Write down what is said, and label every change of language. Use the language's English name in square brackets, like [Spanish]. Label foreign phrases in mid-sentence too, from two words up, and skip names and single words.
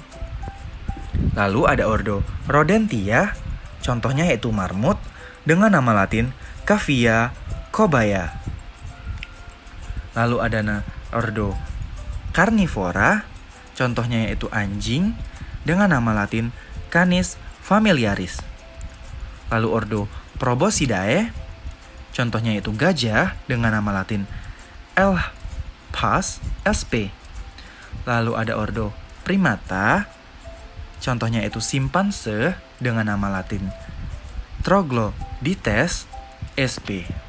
[Indonesian] Lalu ada ordo Rodentia, contohnya yaitu marmut dengan nama latin Cavia cobaya. Lalu ada ordo Carnivora, contohnya yaitu anjing dengan nama latin Canis familiaris. Lalu ordo Proboscidae, contohnya yaitu gajah dengan nama latin L. pars sp. Lalu ada ordo Primata, contohnya yaitu simpanse dengan nama latin Troglodytes sp.